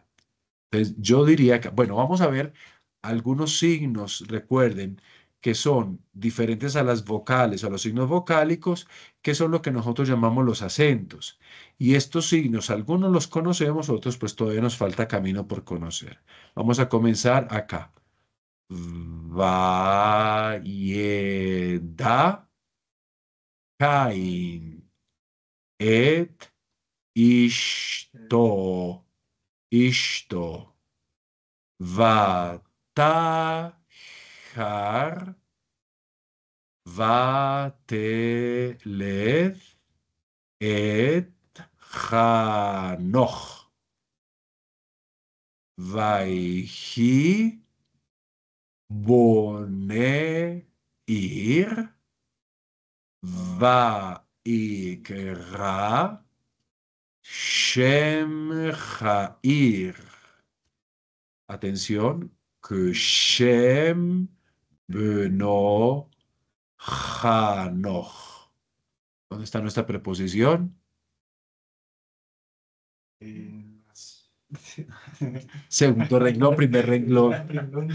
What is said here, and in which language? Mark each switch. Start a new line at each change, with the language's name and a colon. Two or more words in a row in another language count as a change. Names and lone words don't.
Spanish: Entonces, yo diría que, bueno, vamos a ver algunos signos, recuerden, que son diferentes a las vocales, a los signos vocálicos, que son lo que nosotros llamamos los acentos. Y estos signos, algunos los conocemos, otros pues todavía nos falta camino por conocer. Vamos a comenzar acá.
Hebrew: וַיֵּדַע קַיִן אֶת־אִשְׁתּוֹ. Ishto. וַתַּהַר וַתֵּלֶד אֶת־חֲנוֹךְ. וַיְהִי בֹּנֶה עִיר וַיִּקְרָא, שֵׁם הָעִיר.
Spanish: Atención, que
Hebrew: שֵׁם בְּנוֹ חֲנוֹךְ.
Spanish: ¿Dónde está nuestra preposición? Segundo renglón, primer renglón.